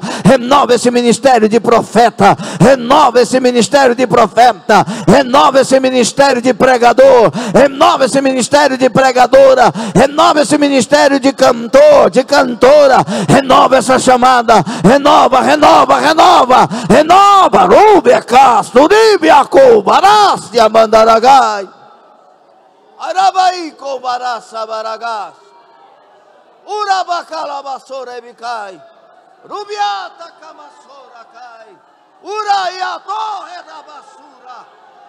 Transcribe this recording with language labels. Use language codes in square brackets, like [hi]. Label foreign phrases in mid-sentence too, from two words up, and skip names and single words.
[pt] Renova esse ministério de profeta. Renova esse ministério de profeta. Renova esse ministério de pregador, renova esse ministério de pregadora, renova esse ministério de cantor, de cantora, renova essa chamada, renova, renova, renova, renova, Rúbia Castro, Ríbia Cobarás, Mandaragai, Arabai Cobarassa Baragás, Urabacalabassora Ebicai, Rubiata Camassora Cai, Uraiato Redabassura.